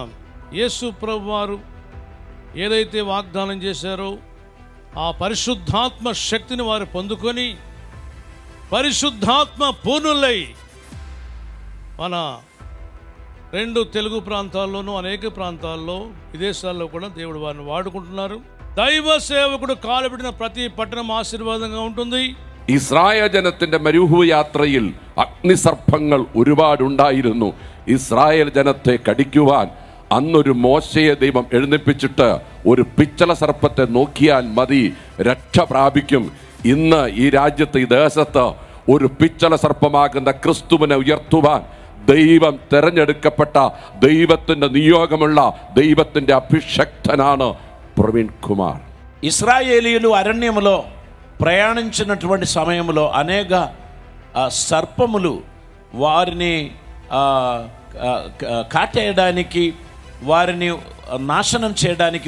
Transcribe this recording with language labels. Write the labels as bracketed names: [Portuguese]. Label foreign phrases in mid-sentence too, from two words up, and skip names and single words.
[Telugu] యేసు ప్రభువారు ఏదైతే వాగ్దానం చేశారో ఆ పరిశుద్ధాత్మ శక్తిని వారు పొందుకొని పరిశుద్ధాత్మ పూర్ణులై మన 2 తెలుగు ప్రాంతాల్లోనూ అనేక ప్రాంతాల్లో, విదేశాల్లో కూడా దేవుడు వారిని వాడుకుంటున్నారు. దైవ సేవకుడు కాలుపెట్టిన ప్రతి పట్టణం ఆశీర్వాదంగా ఉంటుంది. [Malayalam] ഇസ്രായേൽ ജനത്തിന്റെ മരുഭൂ യാത്രയിൽ അഗ്നിസർപ്പങ്ങൾ ഒരുപാടുണ്ടായിരുന്നു. ഇസ്രായേൽ ജനത്തെ കടിക്കുവാൻ അന്നൊരു മോശയെ ദൈവം എഴുന്നേൽപ്പിച്ചിട്ട് ഒരു പിച്ചള സർപ്പത്തെ നോക്കിയാൽ മതി, രക്ഷ പ്രാപിക്കും. ഇന്ന് ഈ രാജ്യത്ത്, ഈ ദേശത്ത് ഒരു പിച്ചള സർപ്പമാകുന്ന ക്രിസ്തുവിനെ ഉയർത്തുവാൻ ദൈവം തെരഞ്ഞെടുക്കപ്പെട്ട ദൈവത്തിന്റെ നിയോഗമുള്ള ദൈവത്തിന്റെ അഭിഷക്തനാണ് ప్రవీణ్ కుమార్. [Telugu] ఇశ్రాయేలీయులు అరణ్యములో ప్రయాణించినటువంటి సమయంలో అనేక సర్పములు వారిని కాటేయడానికి, వారిని నాశనం చేయడానికి